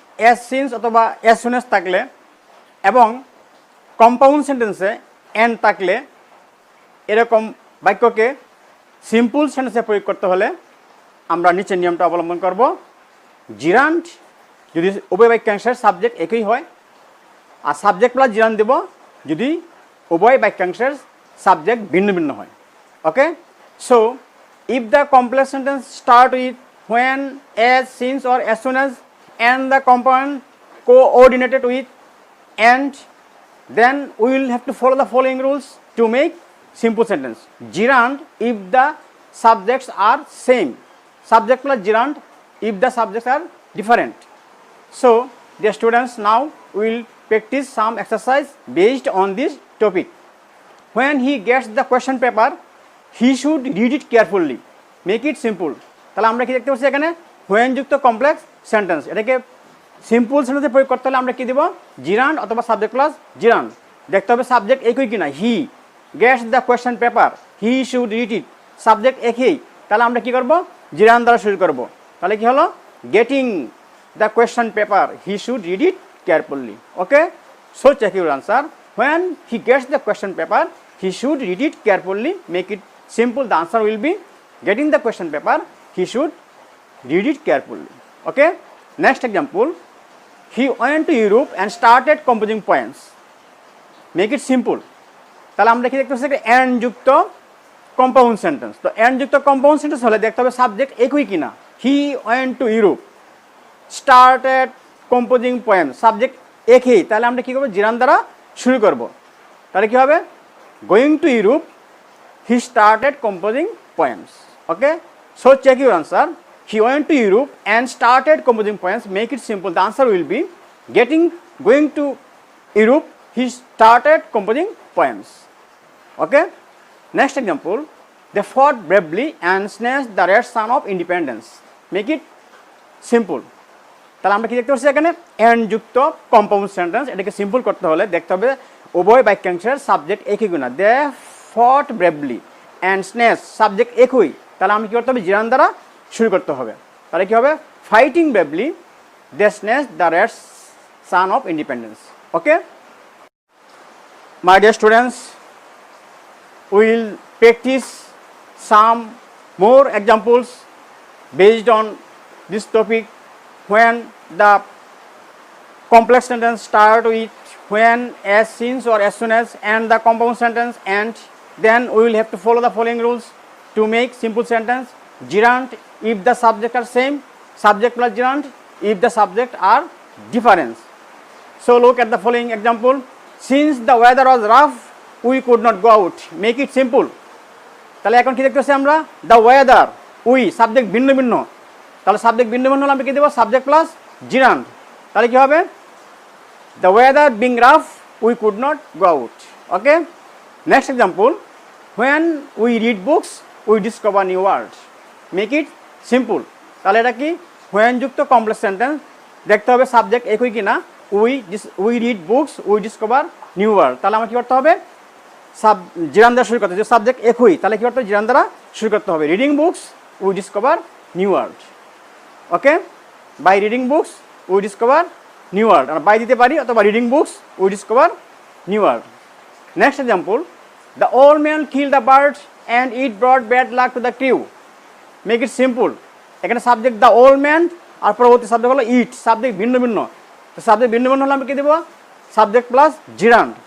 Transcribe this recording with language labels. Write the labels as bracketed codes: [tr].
[bn] As since অথবা as soon as থাকলে এবং কম্পাউন্ড সেন্টেন্সে অ্যান্ড থাকলে এরকম বাক্যকে সিম্পল সেন্টেন্সে প্রয়োগ করতে হলে আমরা নিচের নিয়মটা অবলম্বন করব। জিরান্ড যদি উভয় বাক্যাংশের সাবজেক্ট একই হয়, আর সাবজেক্ট প্লাস জিরান্ড দেব যদি উভয় বাক্যাংশের সাবজেক্ট ভিন্ন ভিন্ন হয়। [en] Okay, so if the complex sentence start with when, as, since or as soon as and the compound coordinated with and, then we will have to follow the following rules to make simple sentence. Gerund if the subjects are same, subject plus gerund if the subjects are different. So dear students, now we will practice some exercise based on this topic. When he gets the question paper, he should read it carefully, make it simple. [bn] তাহলে আমরা কি দেখতে পাচ্ছি এখানে when যুক্ত complex sentence, এটাকে simple সেন্টেন্সে প্রয়োগ করতে হলে আমরা কি দেব, জিরান্ড অথবা সাবজেক্ট প্লাস জিরান্ড। দেখতে হবে সাবজেক্ট একই কিনা, [en] he gets the question paper, he should read it, [bn] subject একই, তাহলে আমরা কি করব, জিরান্ড দ্বারা শুরু করব। তাহলে কি হলো, [en] Getting the question paper, he should read it carefully. Okay, so check your answer. When he gets the question paper, he should read it carefully, make it simple. The answer will be getting the question paper, he should read it carefully. Okay, next example, he went to Europe and started composing poems, make it simple. [bn] তাহলে আমরা কি দেখতে পাচ্ছি, and যুক্ত compound sentence. তো and যুক্ত compound sentence হলে দেখতে হবে সাবজেক্ট একই কিনা, [en] he went to Europe, started composing poems, [bn] subject একই, তাহলে আমরা কি করব, জিরান্ড দ্বারা শুরু করব। তাহলে কি হবে, [en] going to Europe, he started composing poems. Okay, so check your answer. He went to Europe and started composing poems, make it simple. The answer will be going to Europe, he started composing poems. Okay, next example, they fought bravely and snatched the red sun of independence, make it simple. [bn] তাহলে আমরা কি দেখতে পাচ্ছি এখানে and যুক্ত compound sentence, এটাকে simple করতে হলে দেখতে হবে উভয় বাক্যাংশের সাবজেক্ট একই কিনা। [en] they fought bravely and snatch, [bn] সাবজেক্ট একই, তাহলে আমি কী করতে হবে, জিরান দ্বারা শুরু করতে হবে। তাহলে কী হবে, [en] Fighting bravely they snatch the red sun of independence. Okay, my dear students, will practice some more examples based on this topic. when the complex sentence start with when, as, since or as soon as and the compound sentence and, then we will have to follow the following rules to make simple sentence. Gerund if the subject are same, subject plus gerund if the subject are different. So look at the following example. Since the weather was rough, we could not go out, make it simple. [bn] তাহলে এখন কি দেখতেছি আমরা, [en] the weather, we [bn] subject ভিন্ন ভিন্ন, তাহলে subject ভিন্ন ভিন্ন হলে আমরা কি দেবো, সাবজেক্ট প্লাস জিরান্ড। তাহলে কি হবে, [en] the weather being rough, we could not go out. Okay, next example, when we read books, we discover new words, make it simple. [bn] তাহলে এটা কি, when যুক্ত কমপ্লেক্স সেন্টেন্স, দেখতে হবে সাবজেক্ট একই কিনা, [en] we read books, we discover new words, [bn] তাহলে আমার কি করতে হবে, জিরান দ্বারা শুরু করতে হবে, সাবজেক্ট একই, তাহলে কি করতে হবে, জিরান দ্বারা শুরু করতে হবে। [en] Reading books, we discover new words. Okay, by reading books we discover new word, [bn] আমরা বাই দিতে পারি অথবা [en] Reading books we discover new word. Next example, the old man kill the birds and it brought bad luck to the crew, make it simple. [bn] এখানে subject the old man আর পরবর্তী subject হলো ইট, subject ভিন্ন ভিন্ন, তো subject ভিন্ন ভিন্ন হলে আমরা কি দেবো, সাবজেক্ট প্লাস জিরান্ড।